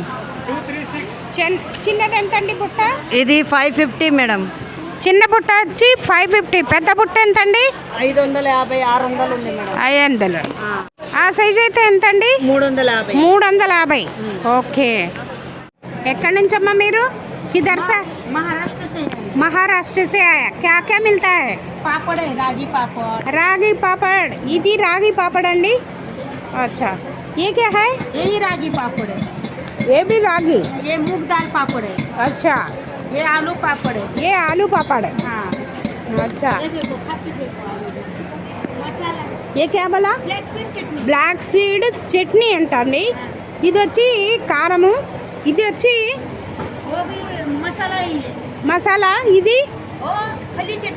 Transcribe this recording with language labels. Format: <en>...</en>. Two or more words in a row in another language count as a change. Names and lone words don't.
<te>చిన్నది ఎంత అండి బుట్ట? ఇది 550 మేడం. చిన్న బుట్ట వచ్చి 550. పెద్ద బుట్ట ఎంత అండి? 550, 600 ఉంది మేడం. 500. ఆ సైజ్ అయితే ఎంత అండి? 350. 350. ఓకే. ఎక్కడి నుంచమ్మా మీరు?</te> <hi>किधर से? महाराष्ट्र से है। महाराष्ट्र से आया। क्या क्या मिलता है? पापड़ है, रागी पापड़। रागी पापड़।</hi> <te>ఇది రాగి పాపడ్ అండి.</te> <hi>अच्छा, ये क्या है? यही रागी पापड़ है। ये भी रागी, ये मूंग दाल पापड़ है, अच्छा ये आलू पापड़ है। ये आलू पापड़ है, हाँ अच्छा ये देखो खाती देखो आलू देखो। मसाला ये क्या बोला</hi> <en>black seed chutney black seed chutney</en> <te>అంటండి ఇది వచ్చి కారము ఇది వచ్చి</te> <hi>वो भी मसाला ही है।</hi> <te>మసాలా ఇది</te> <hi>ओ फली चटनी</hi>